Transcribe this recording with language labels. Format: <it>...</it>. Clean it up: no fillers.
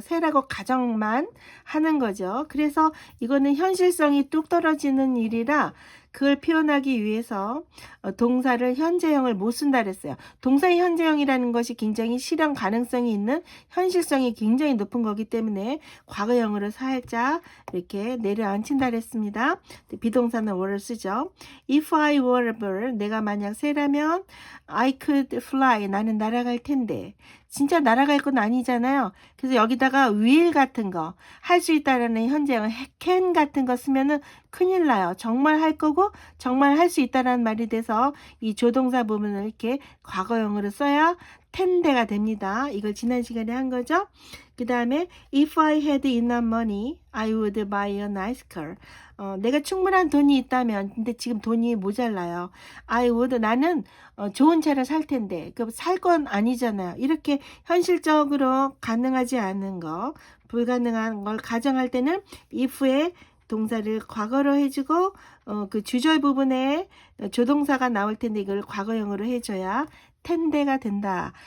<ko>새라고 가정만 하는 거죠. 그래서 이거는 현실성이 뚝 떨어지는 일이라 그걸 표현하기 위해서 동사를 현재형을 못 쓴다 그랬어요. 동사의 현재형이라는 것이 굉장히 실현 가능성이 있는, 현실성이 굉장히 높은 거기 때문에 과거형으로 살짝 이렇게 내려앉힌다 그랬습니다. 비동사는 were를 쓰죠.</ko> <en>If I were a bird,</en> <ko>내가 만약 새라면</ko> <en>I could fly,</en> <ko>나는 날아갈 텐데. 진짜 날아갈 건 아니잖아요. 그래서 여기다가 will 같은 거, 할 수 있다라는 현재형 can 같은 거 쓰면은 큰일 나요. 정말 할 거고 정말 할 수 있다라는 말이 돼서 이 조동사 부분을 이렇게 과거형으로 써야 텐데가 됩니다. 이걸 지난 시간에 한 거죠. 그 다음에</ko> <en>if I had enough money, I would buy a nice car.</en> <ko>내가 충분한 돈이 있다면, 근데 지금 돈이 모자라요.</ko> <en>I would,</en> <ko>나는 좋은 차를 살 텐데, 그 살 건 아니잖아요. 이렇게 현실적으로 가능하지 않은 거, 불가능한 걸 가정할 때는 if의 동사를 과거로 해주고 그 주절 부분에 조동사가 나올 텐데 이걸 과거형으로 해줘야 텐데가 된다.</ko>